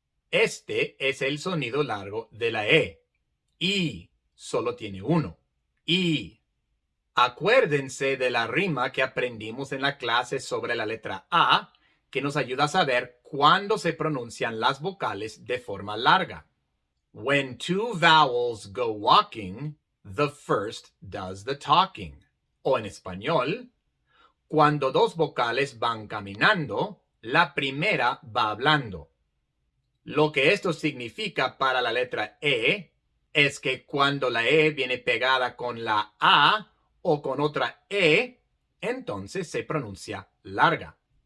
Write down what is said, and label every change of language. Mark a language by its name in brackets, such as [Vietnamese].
[Spanish] Este es el sonido largo de la E. I solo tiene uno. I. Acuérdense de la rima que aprendimos en la clase sobre la letra A, que nos ayuda a saber cuándo se pronuncian las vocales de forma larga. [English] When two vowels go walking, the first does the talking. [Spanish] O en español, cuando dos vocales van caminando, la primera va hablando. Lo que esto significa para la letra E es que cuando la E viene pegada con la A o con otra E, entonces se pronuncia larga.